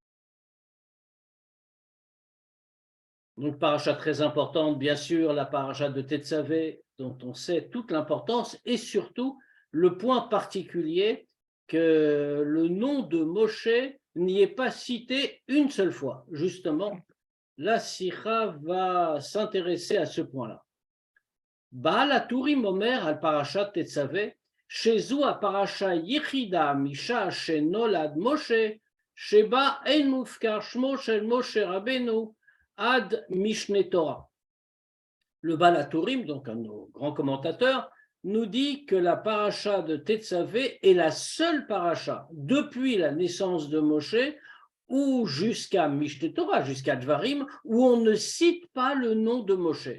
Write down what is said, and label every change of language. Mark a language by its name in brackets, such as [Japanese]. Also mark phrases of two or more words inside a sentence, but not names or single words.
[French] Donc, paracha très importante, bien sûr, la paracha de Tetzavé, dont on sait toute l'importance, et surtout le point particulier que le nom de Moshe n'y est pas cité une seule fois. Justement, la Sikha va s'intéresser à ce point-là. [Hebrew] בעל הטורים אומר על פרשת תצוה, שזו הפרשה היחידה משעה שנולד משה, שבה אין מוזכר שמו של משה רבנו עד משנה Torah. [French] Le Baal HaTurim, donc un de nos grands commentateurs, nous dit que la paracha de Tetzavé est la seule paracha depuis la naissance de Moshe ou jusqu'à Mishne Torah, jusqu'à Dvarim, où on ne cite pas le nom de Moshe.